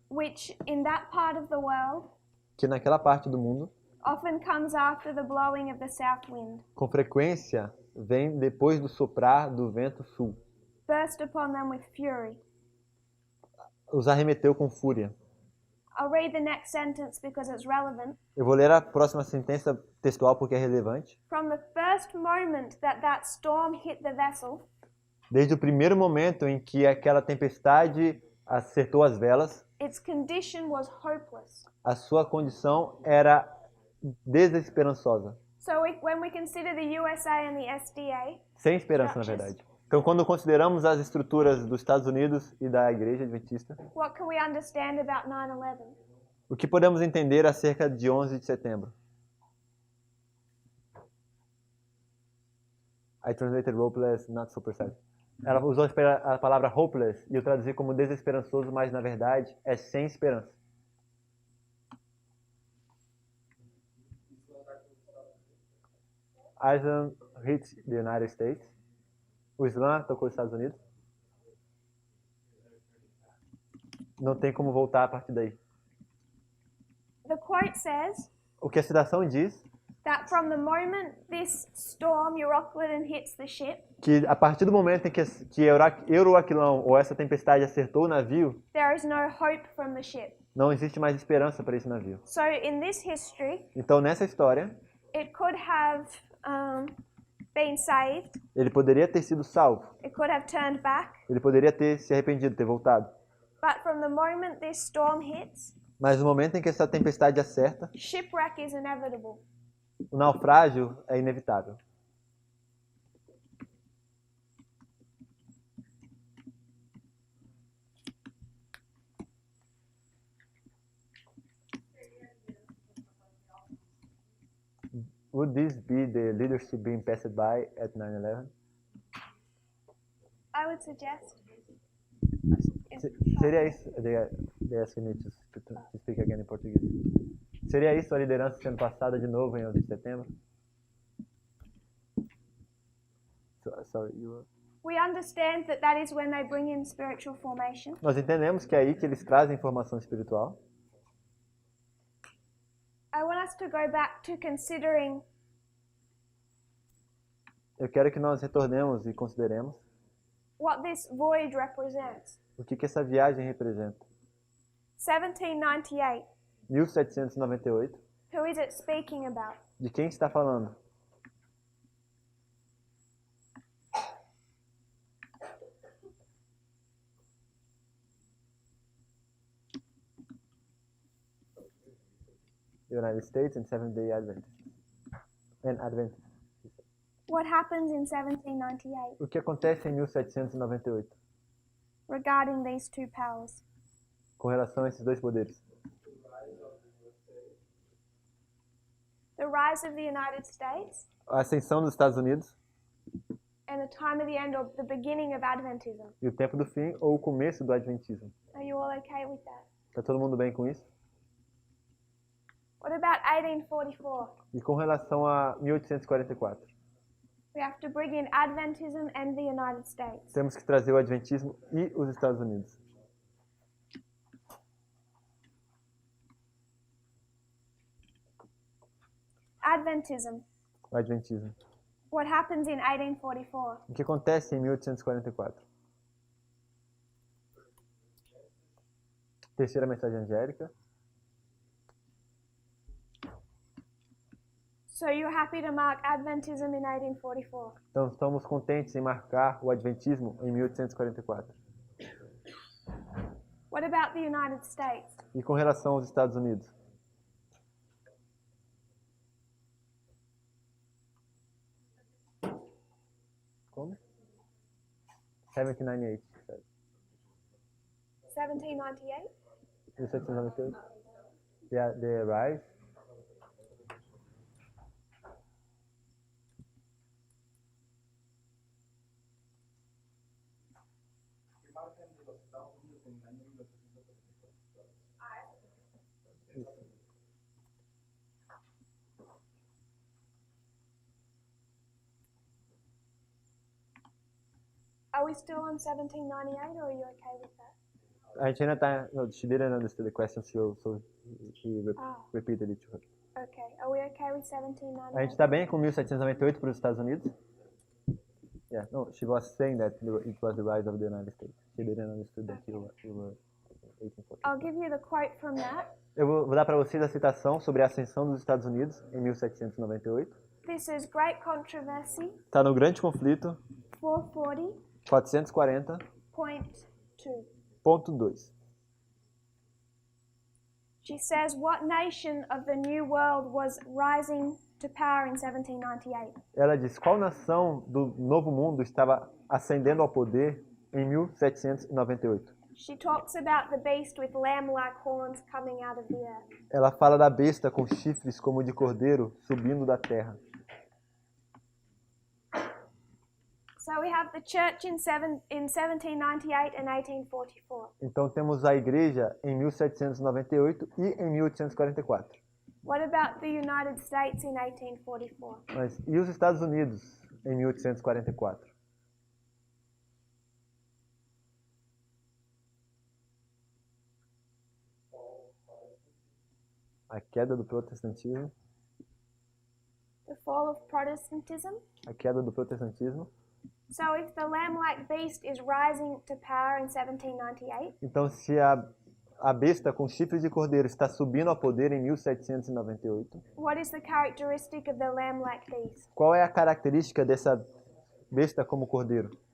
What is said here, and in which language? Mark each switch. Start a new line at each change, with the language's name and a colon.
English: which in that part of the world
Portuguese: que naquela parte do mundo,
English: often comes after the blowing of the south wind,
Portuguese: com frequência, vem depois do soprar do vento sul.
English: burst upon them with fury.
Portuguese: Os arremeteu com fúria.
English: I'll read the next sentence because it's relevant.
Portuguese: Eu vou ler a próxima sentença textual porque é relevante.
English: From the first moment that storm hit the vessel,
Portuguese: Desde o primeiro momento em que aquela tempestade acertou as velas,
English: its condition was hopeless.
Portuguese: a sua condição era desesperançosa.
English: So when we consider the USA and the SDA,
Portuguese: Sem esperança, na verdade. Então, quando consideramos as estruturas dos Estados Unidos e da Igreja Adventista,
English: what can we understand about 9/11?
Portuguese: o que podemos entender acerca de 11 de setembro?
English: I translated hopeless, not so precise.
Portuguese: Ela usou a palavra hopeless e eu traduzi como desesperançoso, mas na verdade é sem esperança.
English: Islam hit the United States.
Portuguese: O Islã tocou os Estados Unidos. Não tem como voltar a partir daí.
English: The quote says,
Portuguese: O que a citação diz
English: That from the moment this storm Euroclydon hits the ship,
Portuguese: que a partir do momento em que Euroaquilão ou essa tempestade acertou o navio,
English: there is no hope from the ship.
Portuguese: não existe mais esperança para esse navio.
English: So in this history,
Portuguese: Então, nessa história,
English: it could have been saved,
Portuguese: ele poderia ter sido salvo.
English: it could have turned back,
Portuguese: Ele poderia ter se arrependido, ter voltado.
English: but from the moment this storm hits,
Portuguese: Mas no momento em que essa tempestade acerta,
English: shipwreck is inevitable.
Portuguese: o naufrágio é inevitável.
English: Would this be the leadership being passed by at 9/11? I would suggest.
Portuguese: Seria isso?
English: They asked me to speak again in português.
Portuguese: Seria isso a liderança sendo passada de novo em 11 de setembro?
English: Sorry, you were... We understand that that is when they bring in spiritual formation.
Portuguese: Nós entendemos que é aí que eles trazem formação espiritual.
English: I want us to go back to considering
Portuguese: Eu quero que nós retornemos e consideremos
English: what this voyage represents.
Portuguese: o que essa viagem representa.
English: 1798.
Portuguese: 1798.
English: Who is it speaking about?
Portuguese: De quem está falando?
English: United States and Seventh-day Adventists. And Adventists. What happens in 1798
Portuguese: O que acontece em 1798
English: regarding these two powers?
Portuguese: com relação a esses dois poderes?
English: The rise of the United States
Portuguese: A ascensão dos Estados Unidos
English: and the time of the end or the beginning of Adventism.
Portuguese: e o tempo do fim ou o começo do Adventismo.
English: Are you all okay with that?
Portuguese: Está todo mundo bem com isso?
English: What about 1844?
Portuguese: E com relação a 1844?
English: We have to bring in Adventism and the United States.
Portuguese: Temos que trazer o Adventismo e os Estados Unidos.
English: Adventism.
Portuguese: O Adventismo.
English: What happens in 1844?
Portuguese: O que acontece em 1844? Terceira mensagem angélica.
English: So you're happy to mark Adventism in 1844?
Portuguese: Então, estamos contentes em marcar o Adventismo em 1844.
English: What about the United States?
Portuguese: E com relação aos Estados Unidos? Como? 1798. 1798?
English: 1798. The rise. Are we still on 1798 or are you okay with that?
Portuguese: A gente ainda está...
English: No, she didn't understand the question, so he repeated it to her. Okay. Are we okay with
Portuguese: A gente
English: 1798?
Portuguese: está bem com 1798 para os Estados Unidos?
English: Yeah, no, she was saying that it was the rise of the United States. She didn't understand that you were 1840. I'll give you the quote from that.
Portuguese: Eu vou dar para vocês a citação sobre a ascensão dos Estados Unidos em 1798.
English: This is Great Controversy
Portuguese: Está no Grande Conflito
English: 440.2.
Portuguese: 440.2.
English: She says, what nation of the New World was rising to power in 1798?
Portuguese: Ela diz, qual nação do Novo Mundo estava ascendendo ao poder em 1798?
English: She talks about the beast with lamb-like horns coming out of the earth.
Portuguese: Ela fala da besta com chifres como de cordeiro subindo da terra.
English: So we have the church in 1798 and 1844.
Portuguese: Então temos a igreja em 1798 e em 1844.
English: What about the United States in 1844?
Portuguese: Mas e os Estados Unidos em 1844? A queda do protestantismo.
English: The fall of Protestantism.
Portuguese: a queda do protestantismo.
English: So if the lamb-like beast is rising to power in 1798,
Portuguese: Então, se a besta com chifre de cordeiro está subindo ao poder em 1798,
English: what is the characteristic of the lamb-like beast?
Portuguese: qual é a característica dessa besta como cordeiro?